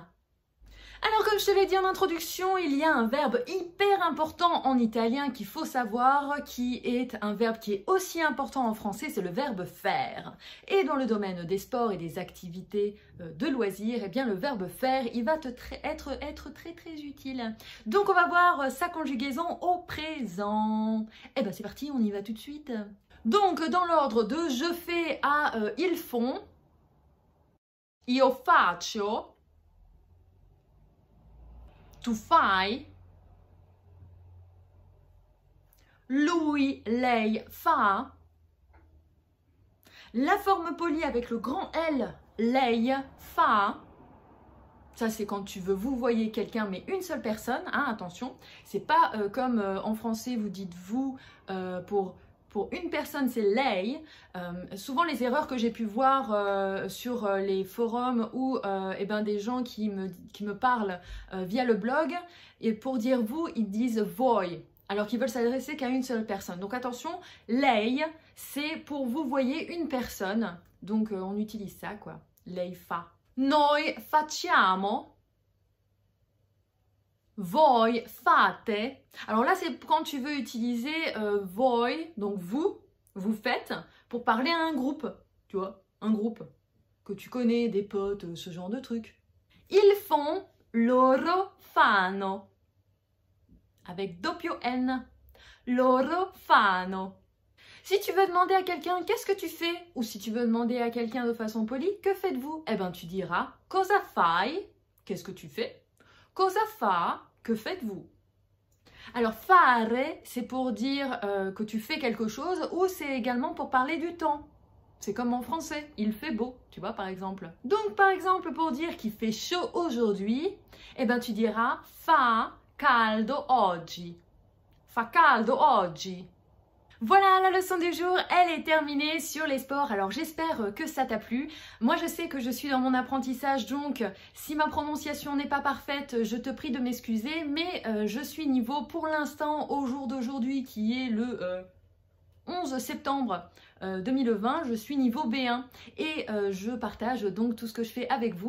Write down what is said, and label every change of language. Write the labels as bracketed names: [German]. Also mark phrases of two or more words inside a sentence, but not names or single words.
[French] Alors comme je te l'ai dit en introduction, il y a un verbe hyper important en italien qu'il faut savoir, qui est un verbe qui est aussi important en français, c'est le verbe faire. Et dans le domaine des sports et des activités de loisirs, eh bien le verbe faire, il va être très très utile. Donc on va voir sa conjugaison au présent. Eh bien c'est parti, on y va tout de suite. Donc dans l'ordre de je fais à ils font, [Italian] io faccio, tu fai, lui, lei fa. [French] La forme polie avec le grand L, [Italian] lei fa. [French] Ça, c'est quand tu veux vous voyez quelqu'un, mais une seule personne. Hein, attention, c'est pas comme en français, vous dites vous pour une personne, c'est lei. Souvent, les erreurs que j'ai pu voir sur les forums ou des gens qui me parlent via le blog, et pour dire vous, ils disent voi, alors qu'ils veulent s'adresser qu'à une seule personne. Donc attention, lei, c'est pour vous voyez une personne. Donc on utilise ça, quoi. [Italian] Lei fa. Noi facciamo. Voi fate. [French] Alors là, c'est quand tu veux utiliser voi, donc vous faites, pour parler à un groupe. Tu vois, un groupe que tu connais, des potes, ce genre de trucs. Ils font, [Italian] loro fanno. Avec doppio N. Loro fanno. [French] Si tu veux demander à quelqu'un qu'est-ce que tu fais, ou si tu veux demander à quelqu'un de façon polie, que faites-vous? Eh bien, tu diras [Italian] cosa fai, [French] qu'est-ce que tu fais? [Italian] Cosa fa, [French] que faites-vous? Alors, fare, c'est pour dire que tu fais quelque chose, ou c'est également pour parler du temps. C'est comme en français, il fait beau, tu vois, par exemple. Donc, par exemple, pour dire qu'il fait chaud aujourd'hui, eh ben, tu diras [Italian] fa caldo oggi. Fa caldo oggi. [French] Voilà, la leçon du jour, elle est terminée sur les sports. Alors j'espère que ça t'a plu. Moi je sais que je suis dans mon apprentissage, donc si ma prononciation n'est pas parfaite, je te prie de m'excuser. Mais je suis niveau pour l'instant au jour d'aujourd'hui qui est le 11 septembre 2020, je suis niveau B1 et je partage donc tout ce que je fais avec vous.